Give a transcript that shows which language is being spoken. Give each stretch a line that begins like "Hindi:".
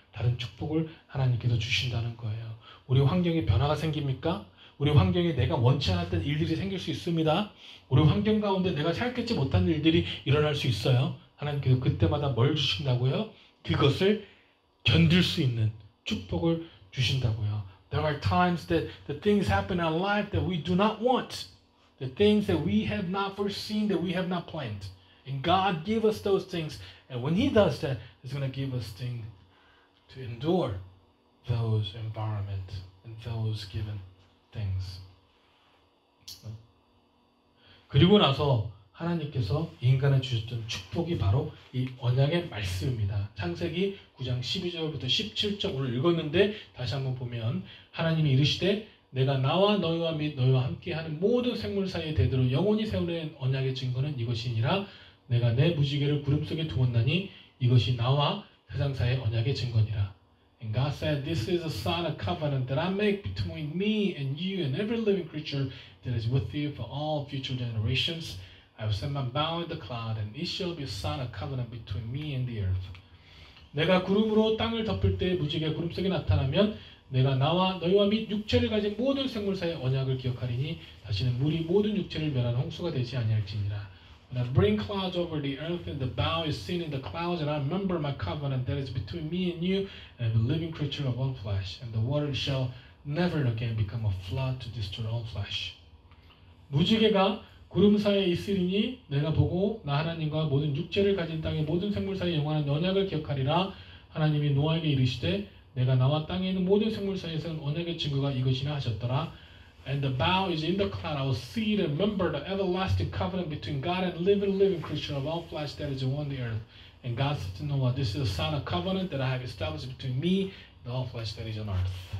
Korean: 다른 축복을 하나님께서 주신다는 거예요. 우리 환경에 변화가 생깁니까? 우리 환경에 내가 원치 않았던 일들이 생길 수 있습니다. 우리 환경 가운데 내가 생각했지 못한 일들이 일어날 수 있어요. 하나님께서 그때마다 뭘 주신다고요? 그것을 견딜 수 있는 축복을 주신다고요.
English: There are times that the things happen in our life that we do not want. The things that we have not foreseen, that we have not planned. And God give us those things. And when He does that, He's going to give us things to endure those environments and those given things.
Korean: 그리고 나서 하나님께서 인간에 주셨던 축복이 바로 이 언약의 말씀입니다. 창세기 9장 12절부터 17절 오늘 읽었는데 다시 한번 보면 하나님이 이르시되 내가 나와 너희와 및 너희와 함께하는 모든 생물 사이에 대대로 영원히 세우는 언약의 증거는 이것이니라. 내가 내 무지개를 구름 속에 두었나니 이것이 나와 세상사의 언약의 증거니라.
English: And God said, this is a sign of covenant that I make between me and you and every living creature that is with you for all future generations. I will set my bow in the cloud, and it shall be a sign of covenant between me and the earth.
Korean: 내가 구름으로 땅을 덮을 때 무지개 구름 속에 나타나면 내가 나와 너희와 및 육체를 가진 모든 생물 사이의 언약을 기억하리니 다시는 물이 모든 육체를 멸하는 홍수가 되지 아니할지니라.
English: When I bring clouds over the earth and the bow is seen in the clouds, and I remember my covenant that is between me and you and the living creature of all flesh, and the water shall never again become a flood to destroy all flesh.
Korean: 무지개가 구름 사이에 있으리니 내가 보고 나 하나님과 모든 육체를 가진 땅의 모든 생물 사이의 영원한 언약을 기억하리라. 하나님이 노아에게 이르시되 내가 나와 땅에 있는 모든 생물 사이에서는 언약의 증거가 이것이나 하셨더라.
English: And the bow is in the cloud. I will see it and remember the everlasting covenant between God and living creature of all flesh that is on the earth. And God said to Noah, this is a sign of covenant that I have established between me and all flesh that is on earth.